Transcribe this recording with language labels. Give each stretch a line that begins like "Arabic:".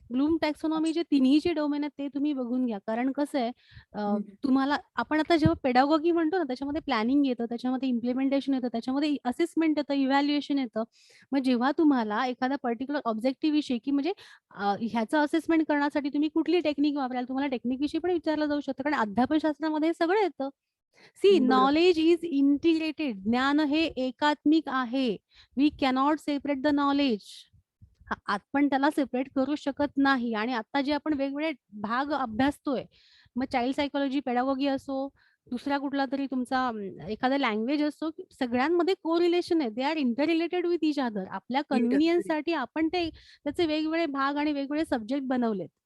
Marathi: Bloom taxonomy जे तिन्ही जे डोमेन आहेत ते तुम्ही बघून घ्या. कारण कसं आहे, तुम्हाला आपण आता जेव्हा पेडागॉगी म्हणतो ना, त्याच्यामध्ये प्लॅनिंग येतं, त्याच्यामध्ये इम्प्लिमेंटेशन येतं, त्याच्यामध्ये असेसमेंट येतं, इव्हॅल्युएशन येतं. मग जेव्हा तुम्हाला एखादा पर्टिक्युलर ऑब्जेक्टिव्ह विषयी, की म्हणजे ह्याचं असेसमेंट करण्यासाठी तुम्ही कुठली टेक्निक वापराल, तुम्हाला टेक्निक विषयी पण विचारलं जाऊ शकतं. कारण अध्यापनशास्त्रामध्ये हे सगळं येतं.
English: See knowledge is integrated.
Marathi: ज्ञान हे एकात्मिक आहे.
English: We cannot separate the knowledge.
Marathi: आपण त्याला सेपरेट करू शकत नाही. आणि आता जे आपण वेगवेगळे भाग अभ्यासतोय, मग चाइल्ड सायकोलॉजी, पेडागॉगी असो, दुसरा कुठला तरी तुमचा एखादा लँग्वेज असो, सगळ्यांमध्ये को रिलेशन आहे.
English: They are interrelated with each other.
Marathi: आपल्या कन्व्हिनियन्स साठी आपण ते त्याचे वेगवेगळे भाग आणि वेगवेगळे सब्जेक्ट बनवलेत.